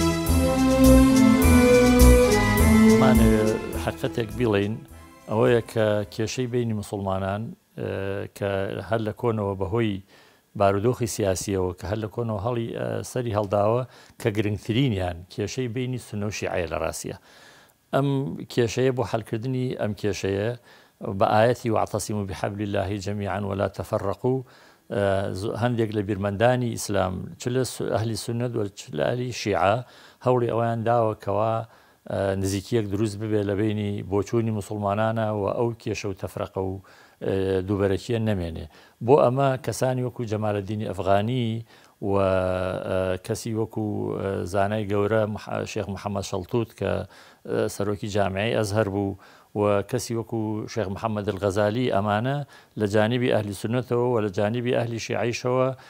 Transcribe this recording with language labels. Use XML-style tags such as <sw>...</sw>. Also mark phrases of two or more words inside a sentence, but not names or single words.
<ckb>حقیقەتێک بڵین ئەوەیە کە کێشەی بینی مسلمانان کە هەر لە کۆنەوە بەهۆی بارودۆخی سیاسیەوە کە هەر لە کۆنەوە هەڵی سەری هەڵداوە کە گرنگترینیان کێشەی بینی سونە و شیعە لە ڕاستیە ئەم کێشەیە بۆ حەلکردنی ئەم کێشەیە</ckb> <ar>بآياتي واعتصموا بحبل الله جميعا ولا تفرقوا</ar> <ckb>هەندێک لە بیرمەندانی ئیسلام چ لە ئەهلی سونەت و چ لە ئەهلی شیعە هەوڵی ئەویان داوە کەوا نزیکیەک دروست ببێ لە بینی بۆچوونی مسلمانانە و ئەو کێشە و تەفرەقە و دووبەرەکیە نەمێنێ بۆ ئەمە کەسانی وەکو جەمالەدینی ئەفغانی و کەسی وەکو زانای گەورە شێخ محەممەد شەڵتوت کە سەرۆکی جامعی ئەزهەر بوو و کەسی وەکو شێخ محەممەد الغەزالی ئەمانە لە جانیبی ئەهلی سونەتەوە و لە جانیبی ئەهلی شیعیشەوە</ckb>